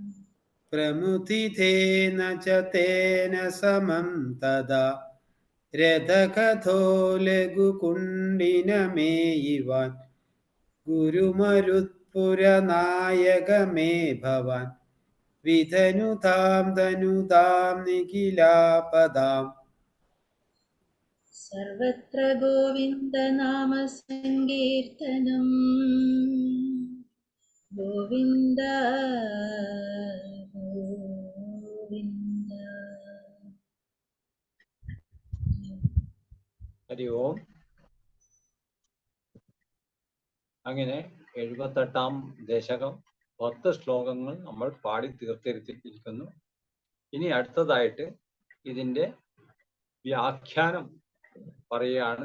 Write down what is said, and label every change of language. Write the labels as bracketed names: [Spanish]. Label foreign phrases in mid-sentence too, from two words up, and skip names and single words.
[Sanskrit] प्रमुदितेन च तेन समं तदा रथगतो लघुकुण्डिनमेयिवान् गुरुमरुत्पुरनायक मे भवान् विधनुतां तनुतां निखिलापदाम् सर्वत्र गोविन्दनाम सङ्कीर्तनम् गोविन्द गोविन्द हरि ओम्. [Malayalam] അങ്ങനെ 78-ാം ദശകം 10 ശ്ലോകങ്ങൾ നമ്മൾ പാടി തീർത്തിരിക്കുന്നു. ഇനി അടുത്തതായിട്ട് ഇതിൻ്റെ വ്യാഖ്യാനം പറയുകയാണ്.